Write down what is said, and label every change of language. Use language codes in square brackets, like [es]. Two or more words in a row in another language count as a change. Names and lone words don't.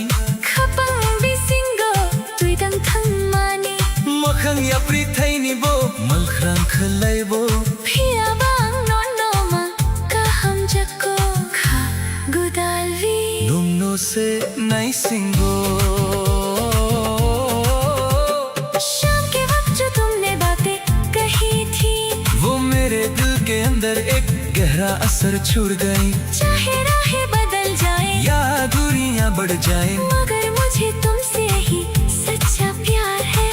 [trp] Khapang bisingo, tuidang thang mani. makhang ya prithai ni bo, malkhrang khalai bo. Phiya bang nono ma, kaham jako kha gudalvi. Numno se nai singo. [hi] शाम के वक्त जो तुमने बातें कही थी, वो मेरे दिल के अंदर एक गहरा असर छोड़ गई। चाहे राहें बदल जाए, या दूरियां बढ़ जाए, मगर मुझे तुमसे ही सच्चा प्यार है।